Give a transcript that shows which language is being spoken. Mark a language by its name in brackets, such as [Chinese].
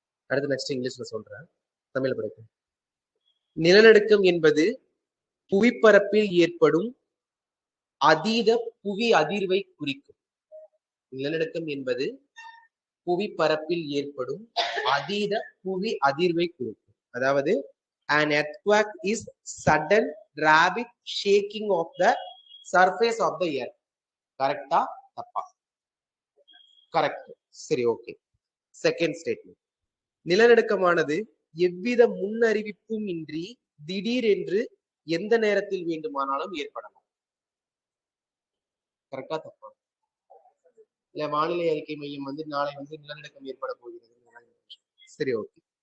[Tamil] அடுத்து நெக்ஸ்ட் இங்கிலீஷ்ல சொல்றேன். தமிழ்ல படிக்கிறேன். நிலநடுக்கம் என்பது புவிப்பரப்பில் ஏற்படும் அதீத புவி அதிர்வை குறிக்கும். நிலநடுக்கம் என்பது புவிப்பரப்பில் ஏற்படும் அதீத புவி அதிர்வை குறிக்கும். [English] அதாவது an earthquake is sudden rapid shaking of the surface of the earth. [Tamil] கரெக்டா தப்பா? கரெக்ட். சரி, ஓகே. செகண்ட் ஸ்டேட்மெண்ட், நிலநடுக்கமானது எவ்வித முன்னறிவிப்பும் இன்றி திடீரென்று எந்த நேரத்தில் வேண்டுமானாலும் ஏற்படலாம். கரெக்டா தப்பா? இல்ல வானிலை அறிக்கை மையம் வந்து நாளை வந்து நிலநடுக்கம் ஏற்பட போகிறது. சரி, ஓகே.